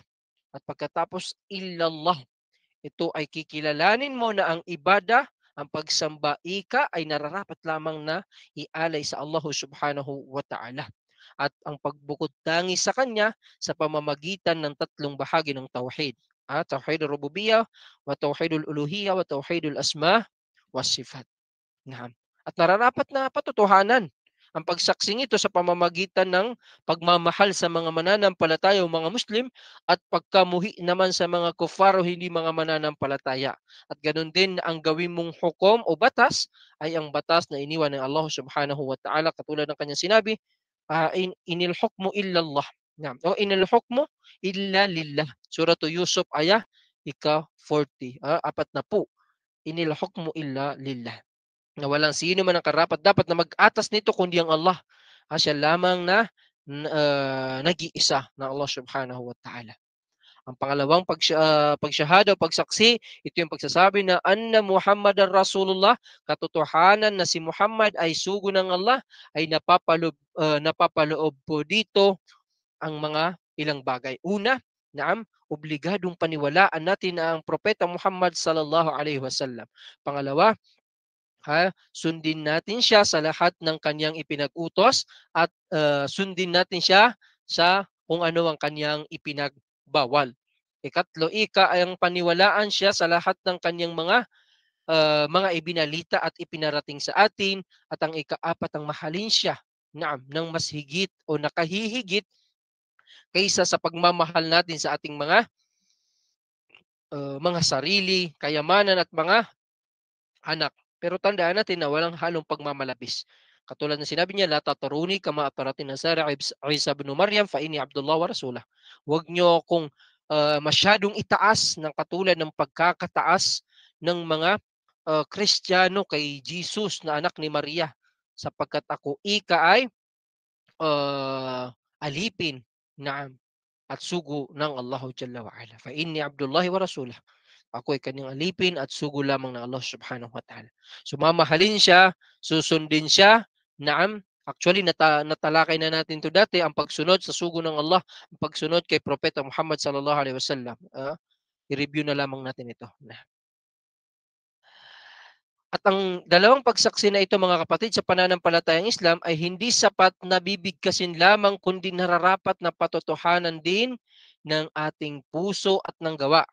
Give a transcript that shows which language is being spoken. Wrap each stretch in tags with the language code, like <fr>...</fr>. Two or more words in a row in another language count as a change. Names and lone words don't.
<tl>At pagkatapos, illallah, ito ay kikilalanin mo na ang ibada, ang pagsamba, ay nararapat lamang na ialay sa Allah</tl> <ar>سبحانه وتعالى.</ar> <tl>At ang pagbukod tangi sa Kanya sa pamamagitan ng tatlong bahagi ng tauhid.</tl> <ar>توحيد الربوبية وتوحيد الألوهية وتوحيد الأسماء والصفات.</ar> <tl>Naam. At nararapat na patotohanan ang pagsaksing ito sa pamamagitan ng pagmamahal sa mga mananampalataya o mga Muslim at pagkamuhi naman sa mga kufar o hindi mga mananampalataya. At ganun din ang gawin mong hukom o batas ay ang batas na iniwan ng Allah</tl> <ar>سبحانه وتعالى</ar> <tl>katulad ng kanyang sinabi,</tl> <ar>إن الحكم إلا الله. أو إن الحكم إلا لله.</ar> <tl>Surah Yusuf ayah ika-40, 40.</tl> <ar>إن الحكم إلا لله,</ar> <tl>na walang sino man ang karapat dapat na mag-atas nito kundi ang Allah. Siya lamang na nag-iisa na Allah</tl> <ar>سبحانه وتعالى.</ar> <tl>Ang pangalawang pagsyahada o pagsaksi, ito yung pagsasabi na</tl> <ar>أن محمدا رسول الله,</ar> <tl>katotohanan na si Muhammad ay sugo ng Allah, ay napapaloob po dito ang mga ilang bagay. Una, obligadong paniwalaan natin na ang propeta Muhammad</tl> <ar>صلى الله عليه وسلم.</ar> <tl>Pangalawa, sundin natin siya sa lahat ng kanyang ipinag-utos at sundin natin siya sa kung ano ang kanyang ipinagbawal. Ikatlo, ay ang paniwalaan siya sa lahat ng kanyang mga ibinalita at ipinarating sa atin, at ang ikaapat ang mahalin siya ng mas higit o nakahihigit kaysa sa pagmamahal natin sa ating mga sarili, kayamanan at mga anak. Pero tandaan natin na walang halong pagmamalabis. Katulad ng sinabi niya,</tl> <ar>لا تطروني كما أطرت النصارى عيسى ابن مريم فإني عبد الله ورسوله.</ar> <tl>Huwag niyo kung masyadong itaas ng katulad ng pagkakataas ng mga Kristiyano kay Jesus na anak ni Maria, sapagkat ako ay alipin na at sugo ng Allah</tl> <ar>جل وعلا. فإني عبد الله ورسوله.</ar> <tl>Ako ay kanyang alipin at sugo lamang ng Allah</tl> <ar>سبحانه وتعالى.</ar> <tl>So mamahalin siya, susundin siya. Actually natalakay na natin to dati, ang pagsunod sa sugo ng Allah, ang pagsunod kay Propeta Muhammad</tl> <ar>صلى الله عليه وسلم.</ar> <tl>I-review na lamang natin ito. At ang dalawang pagsaksi na ito, mga kapatid, sa pananampalatayang Islam ay hindi sapat na bibigkasin lamang kundi nararapat na patotohanan din ng ating puso at ng gawa.</tl>